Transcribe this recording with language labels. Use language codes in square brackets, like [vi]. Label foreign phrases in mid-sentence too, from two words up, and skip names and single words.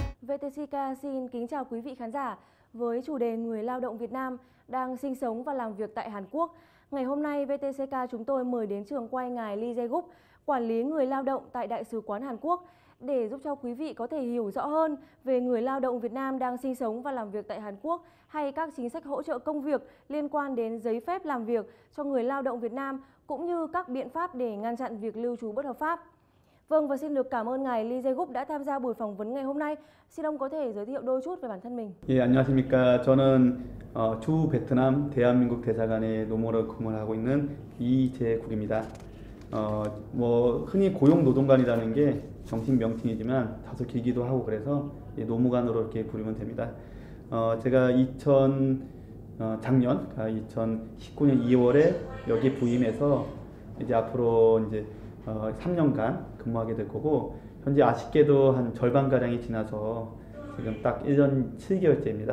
[vi] VTC xin kính chào quý vị khán giả. Với chủ đề người lao động Việt Nam đang sinh sống và làm việc tại Hàn Quốc, ngày hôm nay VTC chúng tôi mời đến trường quay ngài Lee Jae-guk, quản lý người lao động tại Đại sứ quán Hàn Quốc, để giúp cho quý vị có thể hiểu rõ hơn về người lao động Việt Nam đang sinh sống và làm việc tại Hàn Quốc, hay các chính sách hỗ trợ công việc liên quan đến giấy phép làm việc cho người lao động Việt Nam, cũng như các biện pháp để ngăn chặn việc lưu trú bất hợp pháp. Vâng, và xin được cảm ơn ngài Lee Jae-guk đã tham gia buổi phỏng vấn ngày hôm nay. Xin ông có thể giới thiệu đôi chút về bản thân mình. [ko] 예, 안녕하십니까. 저는 주 베트남 대한민국 대사관의 노모로 근무를 하고 있는 이재국입니다. 흔히 고용노동관이라는 게 정식 명칭이지만 다소 길기도 하고 그래서 노무관으로 이렇게 부르면 됩니다. 제가 작년 2019년 2월에 여기 부임해서 이제 앞으로 이제 3년간 근무하게 될 거고, 현재 아쉽게도 한 절반가량이 지나서 지금 딱 1년 7개월째입니다.